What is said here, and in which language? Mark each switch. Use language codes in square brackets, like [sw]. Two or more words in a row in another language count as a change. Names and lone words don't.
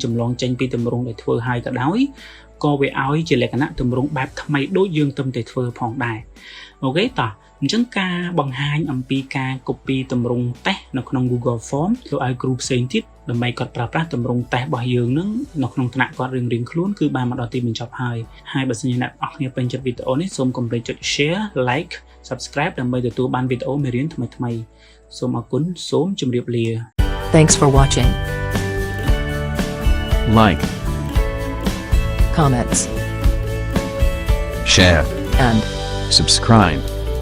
[km] ចម្លងចេញពីតម្រង់ដែលធ្វើហើយក៏ដោយក៏វាឲ្យជាលក្ខណៈតម្រង់បែបថ្មីដូចយើងទំតែធ្វើផងដែរអូខេតោះអញ្ចឹងការបង្ហាញអំពីការ copy តម្រង់ test នៅក្នុង Google Form ធ្វើឲ្យគ្រូផ្សេងទៀតដើម្បីគាត់ប្រើប្រាស់តម្រង់ test របស់យើងនឹងនៅក្នុងថ្នាក់គាត់រៀងៗខ្លួនគឺបានមកដល់ទីបញ្ចប់ហើយបើសិនជាអ្នកនរអគ្នាពេញចិត្តវីដេអូនេះសូមកុំភ្លេចចុច [en] share like subscribe [km] ដើម្បីទទួលបានវីដេអូមេរៀនថ្មីៗសូមអរគុណសូមជម្រាបលា [en] Thanks for watching. Like, Comments share, and subscribe.